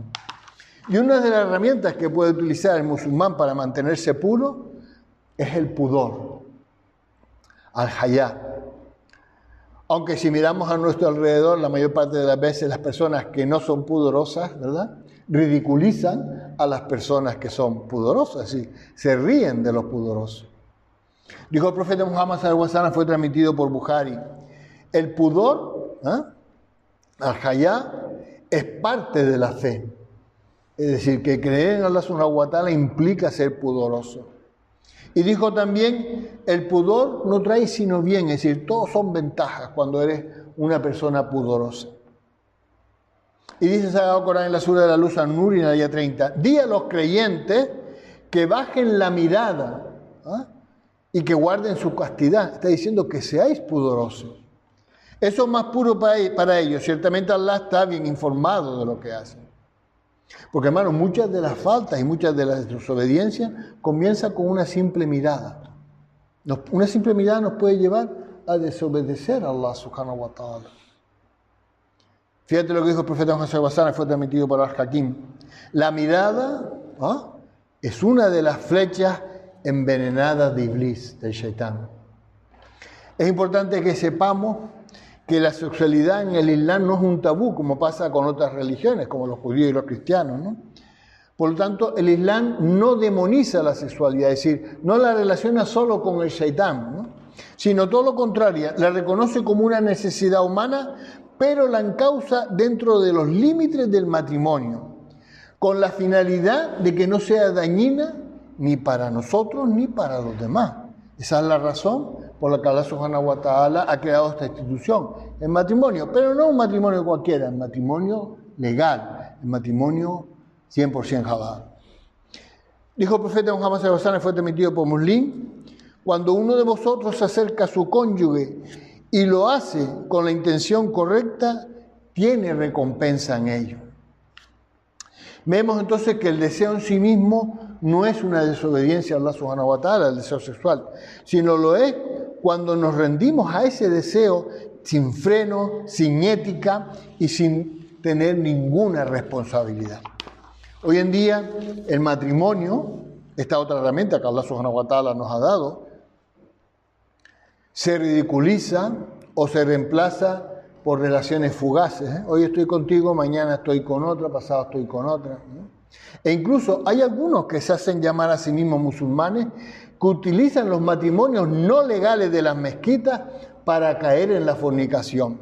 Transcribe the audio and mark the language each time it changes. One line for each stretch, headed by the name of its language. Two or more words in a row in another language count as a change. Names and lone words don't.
Spanish: Y una de las herramientas que puede utilizar el musulmán para mantenerse puro es el pudor, al-hayá. Aunque si miramos a nuestro alrededor, la mayor parte de las veces las personas que no son pudorosas, ¿verdad?, ridiculizan a las personas que son pudorosas, ¿sí?, se ríen de los pudorosos. Dijo el profeta Muhammad
Arabic: صلى الله عليه وسلم,
Spanish: fue transmitido por Bukhari, el pudor, al-hayá, es parte de la fe. Es decir, que creer en
Arabic: الله سبحانه و تعالى
Spanish: implica ser pudoroso. Y dijo también, el pudor no trae sino bien, es decir, todos son ventajas cuando eres una persona pudorosa. Y dice el Sagrado Corán en la sura de la luz An-Nur, en la ayah 30, di a los creyentes que bajen la mirada, y que guarden su castidad. Está diciendo que seáis pudorosos. Eso es más puro para ellos. Ciertamente Allah está bien informado de lo que hacen. Porque, hermano, muchas de las faltas y muchas de las desobediencias comienzan con una simple mirada. Una simple mirada nos puede llevar a desobedecer a
Arabic: الله سبحانه و تعالى.
Spanish: Fíjate lo que dijo el profeta Muhammad
Arabic: صلى الله عليه وسلم,
Spanish: fue transmitido por Al-Hakim. La mirada es una de las flechas envenenadas de Iblis, del Shaitán. Es importante que sepamos que la sexualidad en el Islam no es un tabú, como pasa con otras religiones, como los judíos y los cristianos, ¿no? Por lo tanto, el Islam no demoniza la sexualidad, es decir, no la relaciona solo con el Shaitán, ¿no?, sino todo lo contrario, la reconoce como una necesidad humana, pero la encausa dentro de los límites del matrimonio, con la finalidad de que no sea dañina ni para nosotros ni para los demás. Esa es la razón por la que
Arabic: الله سبحانه و تعالى
Spanish: ha creado esta institución, el matrimonio, pero no un matrimonio cualquiera, el matrimonio legal, el matrimonio 100% halal. Dijo el profeta Muhammad
Arabic: صلى الله عليه وسلم,
Spanish: fue transmitido por Muslim, cuando uno de vosotros se acerca a su cónyuge y lo hace con la intención correcta, tiene recompensa en ello. Vemos entonces que el deseo en sí mismo no es una desobediencia a
Arabic: الله سبحانه و تعالى,
Spanish: el deseo sexual, sino lo es cuando nos rendimos a ese deseo sin freno, sin ética y sin tener ninguna responsabilidad. Hoy en día el matrimonio, esta otra herramienta que
Arabic: الله سبحانه و تعالى
Spanish: nos ha dado, se ridiculiza o se reemplaza por relaciones fugaces. Hoy estoy contigo, mañana estoy con otra, pasado estoy con otra. E incluso hay algunos que se hacen llamar a sí mismos musulmanes que utilizan los matrimonios no legales de las mezquitas para caer en la fornicación.